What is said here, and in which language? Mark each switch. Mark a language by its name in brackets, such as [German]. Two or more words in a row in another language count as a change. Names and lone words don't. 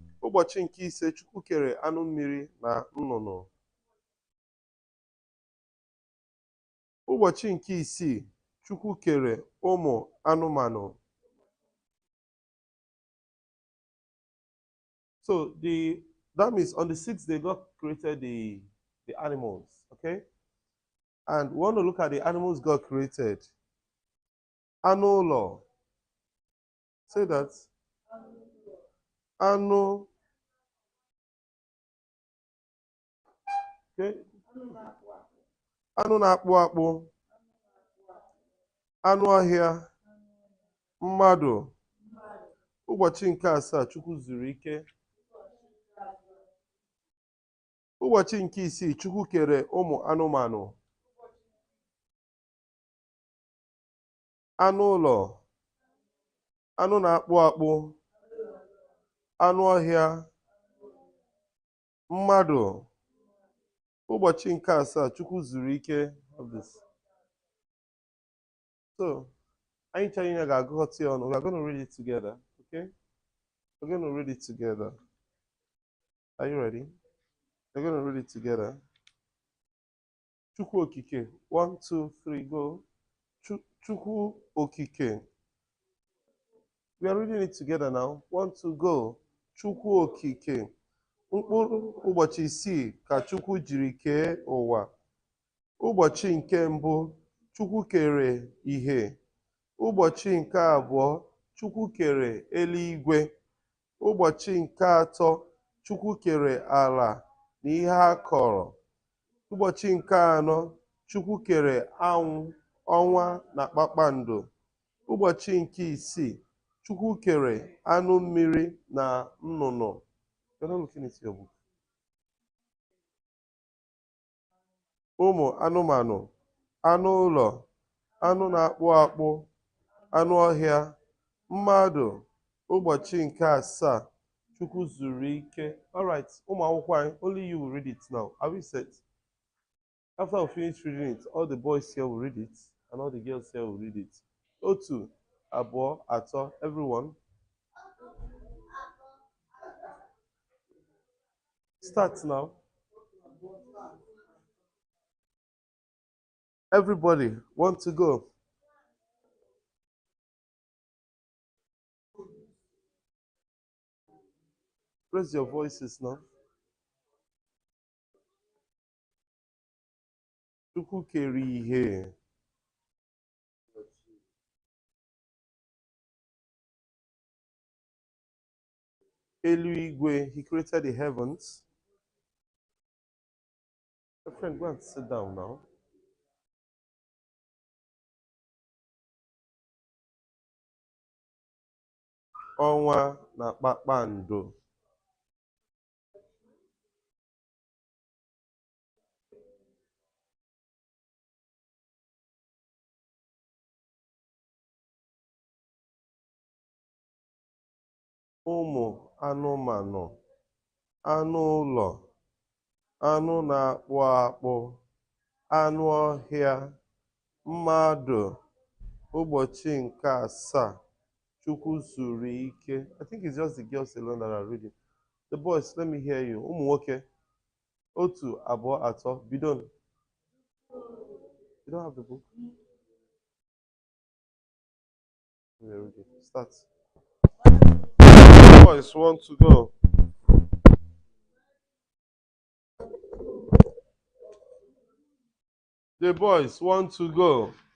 [Igbo] Ụbọchị nke ise Chukwu kere anụ mmiri na nnụnụ. Ụbọchị nke isii Chukwu kere ụmụ anụmanụ. [English] So that means on the sixth day God created the animals, okay? And we want to look at the animals God created. [Igbo] Anụ ụlọ. [English] Say that. [Igbo] Anụ. Okay. Anụ na-akpụ akpụ. Anụ ọhịa. Mmadụ. Ụbọchị nke asaa Chukwu zuru ike. Ụbọchị nke isii Chukwu kere ụmụ anụmanụ. Anụ ụlọ. Anụ na-akpụ akpụ. Anụ ọhịa. Mmadụ. Ụbọchị nke asaa Chukwu zuru ike [English] of this. So, [Igbo] anyị chọrọ ga-agụghọta ya ọnụ. [English] We are going to read it together, okay? We're going to read it together. Are you ready? We're going to read it together. [Igbo] Chukwu okike. 1, 2, 3, go. Chukwu okike. [English] We are reading it together now. 1, 2, go. [Igbo] Chukwu okike. Mkpụrụ ụbọchị isii ka Chukwu jiri kee ụwa. Ụbọchị nke mbụ Chukwu kere ihe. Ụbọchị nke abụọ Chukwu kere eluigwe. Ụbọchị nke atọ Chukwu kere ala na ihe a kọrọ. Ụbọchị nke anọ Chukwu kere anwụ, ọnwa na kpakpando. Ụbọchị nke isii Chukwu kere anụ mmiri na nnụnụ. [English] You're not looking into your book. [Igbo] Ụmụ anụmanụ, anụ ụlọ, anụ na-akpụ akpụ, anụ ọhịa, mmadụ. Ụbọchị nke asaa Chukwu zuru ike. [English] All right, [Igbo] ụmụ akwụkwọ anyị, [English] only you will read it now. Are we set? After we finish reading it, all the boys here will read it, and all the girls here will read it. [Igbo] Otu, abụọ, atọ, [English] everyone. Start now. Everybody want to go. Raise your voices now. [Igbo] Chukwu kere ihe. Eluigwe, [English] he created the heavens. My friend, go and sit down now. [Igbo] Ọnwa na kpakpando. Ụmụ anụmanụ, anụ ụlọ, anụ na-akpụ akpụ, anụ ọhịa, mmadụ. Ụbọchị nke asaa Chukwu zuru ike. [English] I think it's just the girls alone that are reading. The boys, let me hear you. [Igbo] Ụmụ nwoke. Otu, abụọ, atọ, bidon. [English] You don't have the book? We are reading. Start. The boys want to go. The boys want to go.